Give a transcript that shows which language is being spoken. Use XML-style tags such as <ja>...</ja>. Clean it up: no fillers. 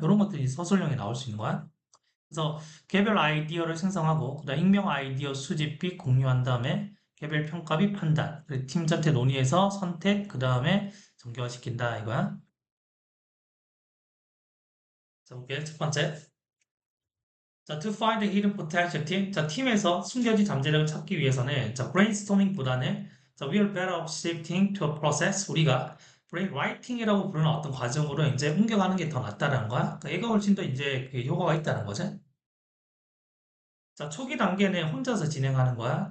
<ko>이런 것들이 서술형에 나올 수 있는 거야. 그래서 개별 아이디어를 생성하고 그다음 익명 아이디어 수집 및 공유한 다음에 개별 평가 및 판단, 그리고 팀 전체 논의해서 선택, 그 다음에 정교화시킨다 이거야. 자, 볼게. 첫 번째.</ko> <en>자, to find the hidden potential team.</en> <ko>자, 팀에서 숨겨진 잠재력을 찾기 위해서는 자, brainstorming보다는 자,</ko> <en>we are better off shifting to a process.</en> <ko>우리가 brain writing이라고 부르는 어떤 과정으로 이제 옮겨가는 게 더 낫다는 거야. 그러니까 얘가 훨씬 더 이제 그 효과가 있다는 거지. 자, 초기 단계는 혼자서 진행하는 거야.</ko>